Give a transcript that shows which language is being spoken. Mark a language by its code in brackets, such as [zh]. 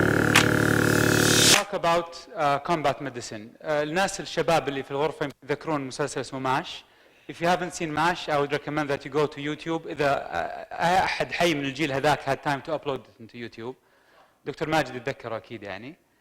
[en] talk about combat medicine. [ar] الناس الشباب اللي في الغرفة يذكرون مسلسل اسمه ماش. [en] If you haven't seen MASH, I would recommend that you go to YouTube. [ar] إذا أحد حي من الجيل هذاك [en] had time to upload it into YouTube. [ar] دكتور ماجد يتذكره أكيد يعني.